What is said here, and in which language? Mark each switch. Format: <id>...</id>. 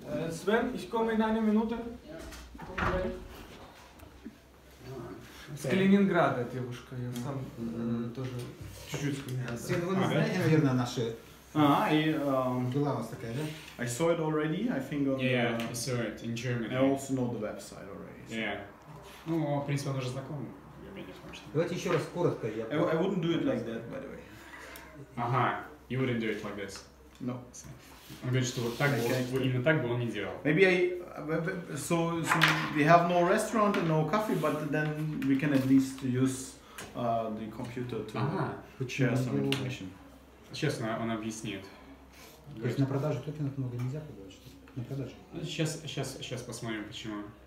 <de>Sven, ich komme in eine Minute.</de> <ru>С Калининграда девушка, я сам тоже чуть-чуть с Калининграда. Свен, вы знаете, наверное, наши дела у вас такая, да?</ru> <en>I saw it already, I think on I saw it in Germany. I also know the website already. So. Yeah.</en> <ru>Ну, в принципе, он уже знаком. Давайте еще раз коротко.</ru> <en>I wouldn't do it like that, by the way.</en> <ru>Ага.</ru> <en>You wouldn't do it like this. No.</en> <ru>Он говорит, что вот так бы он, именно так бы он не делал.</ru> <en>Maybe so we have no restaurant and no coffee, but then we can at least use the computer to share some information.</en> <ru>Сейчас он объяснит. То есть на продажу токенов много нельзя продавать, что на продажу? Сейчас посмотрим, почему.</ru>